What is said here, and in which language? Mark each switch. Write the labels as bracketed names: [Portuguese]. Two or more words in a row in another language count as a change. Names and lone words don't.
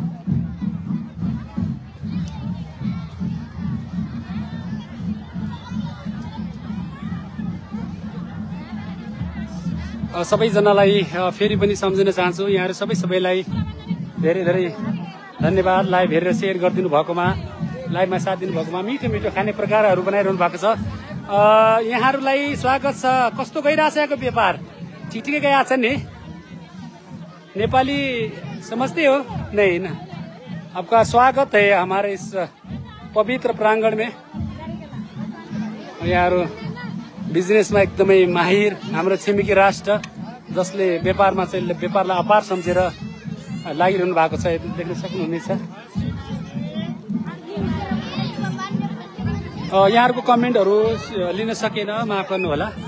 [Nepali] सबैजनालाई फेरि पनि सम्झिन चाहन्छु। यहाँहरू सबैलाई धेरै धेरै धन्यवाद। लाइभ हेरेर सेयर गरिदिनु भएकोमा, लाइभमा साथ दिनु भएकोमा, मिठो मिठो खाने प्रकारहरू बनाइरहनु भएको छ। यहाँहरूलाई स्वागत छ। कस्तो गइरहेछ यहाँको व्यापार? [Hindi] ठीक ठीक गया [Nepali] छ नि? [Hindi] नेपाली समझते हो नहीं ना? आपका स्वागत है हमारे इस पवित्र प्रांगण में। [Nepali] यहाँहरू बिजनेसमा एकदमै माहिर हाम्रो छिमेकी राष्ट्र, जसले व्यापारमा चाहिँ व्यापारलाई अपार सम्झेर लागिरहनु भएको छ, देख्न सक्नुहुनेछ। यहाँहरूको कमेन्टहरू लिन सकेन, माफ गर्नु होला।